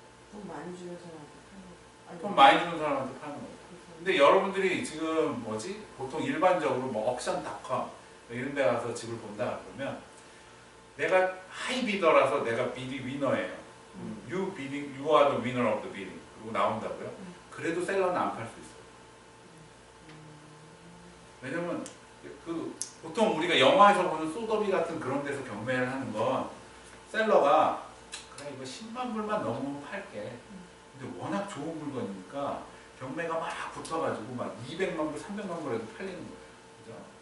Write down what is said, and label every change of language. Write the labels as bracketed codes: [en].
[ko] 돈 많이 주는 사람한테 파는 거. 돈 많이 주는 사람한테 파는 거예요. 근데 여러분들이 지금 보통 일반적으로 뭐 옥션닷컴 이런 데 가서 집을 본다 그러면 내가 하이비더라서 내가 비디 위너예요. [en] You are the winner of the bidding. [ko] 그리고 나온다고요. 그래도 셀러는 안 팔 수 있어요. 왜냐면 그 보통 우리가 영화에서 보는 소더비 같은 그런 데서 경매를 하는 건 셀러가 그래 이거 10만 불만 넘으면 팔게. 근데 워낙 좋은 물건이니까 경매가 막 붙어가지고 막 200만 불, 300만 불에도 팔리는 거예요. 그죠?